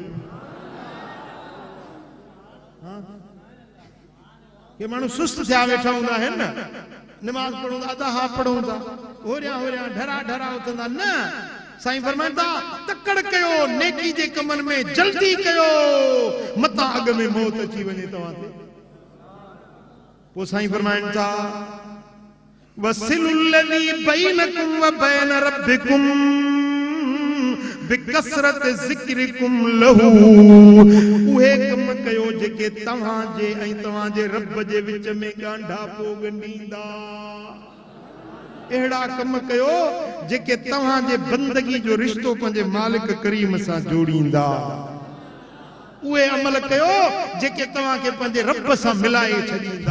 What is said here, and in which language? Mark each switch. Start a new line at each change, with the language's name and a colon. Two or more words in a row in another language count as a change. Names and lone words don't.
Sindhi: के माण्हू सुस्त थिया वेठा हूंदा आहिनि न, नमाज पढ़ूं था, अदा पढ़ूं था, होरिया होरिया ढरा ढरा उथंदा न। साईं फरमाइनि था तकड़ कयो, नेकी जे कमन में जल्दी कयो, मता अग में मौत अची वञे तव्हां ते।
Arabic: पोइ साईं फरमाइनि था وصل الذي بينكم و بين ربكم بكثرة ذكركم له,
Sindhi: उहे कम कयो जेके तव्हां जे ऐं तव्हां जे रब जे विच में ॻांढा पोगंडींदा। एड़ा कम कयो जेके तव्हां जे बंदगी जो रिश्तो पंहिंजे मालिक करीम सां जोड़ींदा। उहे अमल कयो जेके तव्हां खे पंहिंजे रब सां मिलाए छॾींदा।